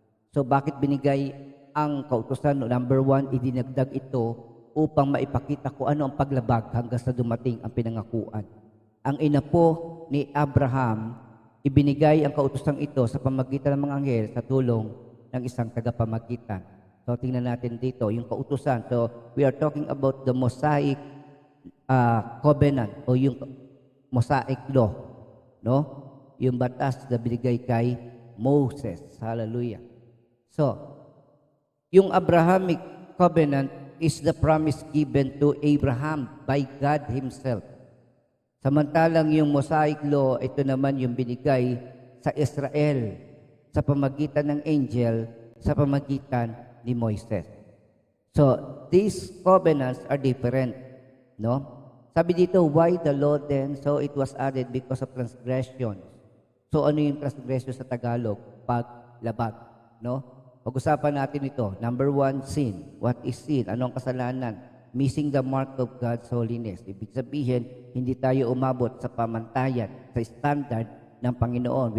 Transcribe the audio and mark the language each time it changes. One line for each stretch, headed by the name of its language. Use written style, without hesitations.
Filipino: So bakit binigay ang kautusan? Number 1, idinagdag ito upang maipakita kung ano ang paglabag hanggang sa dumating ang pinangakuan. Ang ina po ni Abraham, ibinigay ang kautusan ito sa pamagitan ng mga anghel sa tulong ng isang tagapamagitan. So tingnan natin dito yung kautusan.
English: So we are talking about the Mosaic covenant o yung Mosaic law, no?
Filipino: Yung batas na binigay kay Moses. Hallelujah.
English: So, yung Abrahamic covenant is the promise given to Abraham by God Himself.
Filipino: Samantalang yung Mosaic law, ito naman yung binigay sa Israel sa pamagitan ng angel, sa pamagitan ni Moises.
English: So, these covenants are different, no?
Filipino: Sabi dito,
English: why the law then? So it was added because of transgression.
Filipino: So ano yung transgression sa Tagalog? Paglabag, no? Pag-usapan natin ito. Number 1, sin.
English: What is sin?
Filipino: Ano ang kasalanan?
English: Missing the mark of God's holiness.
Filipino: Ibig sabihin, hindi tayo umabot sa pamantayan, sa standard ng Panginoon.